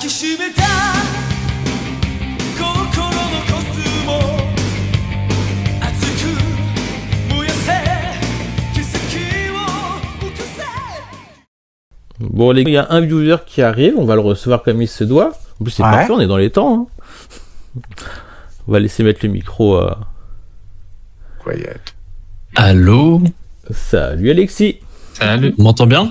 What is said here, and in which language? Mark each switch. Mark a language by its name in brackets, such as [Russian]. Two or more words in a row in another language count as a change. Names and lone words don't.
[Japanese] しめた心のコスモ熱く燃やせ奇跡を起こせ。 [French] Bon les gars, il y a un viewer qui arrive, on va le recevoir comme il se doit. En plus c'est parfait, on est dans les temps. Hein. On va laisser mettre le micro. [English] Quiet. [French] Allô? Salut Alexis. Salut. On m'entend bien?